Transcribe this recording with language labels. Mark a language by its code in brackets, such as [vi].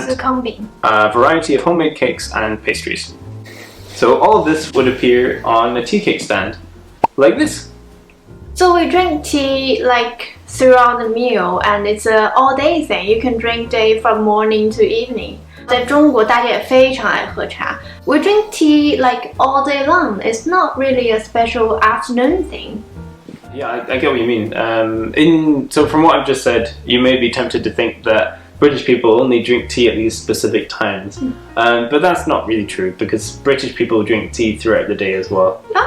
[zh] 司康饼。 [en] a variety of homemade cakes and pastries. So all of this would appear on a tea cake stand, like this. So we drink tea like throughout the meal, and it's an all-day thing. You can drink tea from morning to evening. [zh] 在中国，大家也非常爱喝茶。 [en] We drink tea like all day long. It's not really a special afternoon thing. Yeah, I get what you mean. So from what I've just said, you may be tempted to think that British people only drink tea at these specific times. But that's not really true, because British people drink tea throughout the day as well.